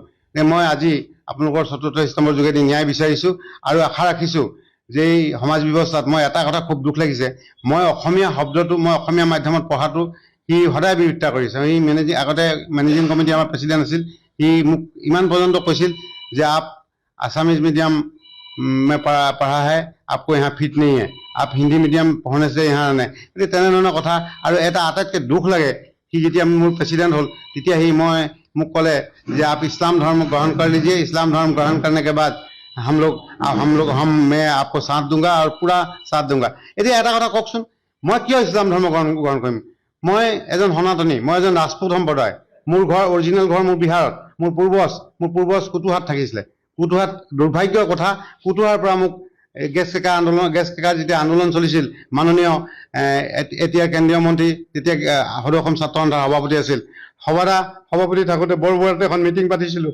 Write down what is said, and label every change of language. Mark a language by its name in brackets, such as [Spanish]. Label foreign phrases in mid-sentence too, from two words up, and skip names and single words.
[Assamese] মই আজি আপোনালোকৰ চতুৰ্থ স্তম্ভৰ যোগেদি ন্যায় বিচাৰিছোঁ আৰু আশা ৰাখিছোঁ যে এই সমাজ ব্যৱস্থাত মই এটা কথা খুব দুখ লাগিছে, মই অসমীয়া মাধ্যমত পঢ়াটো সি সদায় বিৰোধিতা কৰিছে। সি আগতে [English] managing committee [Assamese] আমাৰ প্ৰেচিডেণ্ট আছিল, সি মোক ইমান পৰ্যন্ত কৈছিল যে [Hindi] आप [English] Assamese medium [Hindi] में पढ़ा है, आपको यहाँ फिट नहीं है, आप [English] Hindi medium [Hindi] पढ़ने से यहाँ नहीं। [Assamese] গতিকে তেনেধৰণৰ কথা। আৰু এটা আটাইতকৈ দুখ লাগে, সি যেতিয়া মোৰ প্ৰেচিডেণ্ট হ'ল তেতিয়া সি মোক ক'লে যে [Hindi] आप इस्लाम धर्म ग्रहण कर लीजिए, इस्लाम धर्म ग्रहण करने के बाद मैं आपको साथ दूंगा और पूरा साथ दूंगा। [Assamese] এতিয়া এটা কথা কওকচোন, মই কিয় ইছলাম ধৰ্ম গ্ৰহণ কৰিম? মই এজন সনাতনী, মই এজন ৰাজপুত সম্প্ৰদায়। মোৰ ঘৰ অৰিজিনেল ঘৰ মোৰ বিহাৰত। মোৰ পূৰ্বজ কুতুহাত থাকিছিলে। কুতুহাত দুৰ্ভাগ্যৰ কথা, কুতুহাৰ পৰা মোক গেছ কেকাৰ যেতিয়া আন্দোলন চলিছিল, মাননীয় এতিয়া কেন্দ্ৰীয় মন্ত্ৰী, তেতিয়া সদৌ অসম ছাত্ৰ সন্থাৰ সভাপতি আছিল, সভাপতি থাকোঁতে বৰবৰাতে এখন মিটিং পাতিছিলোঁ।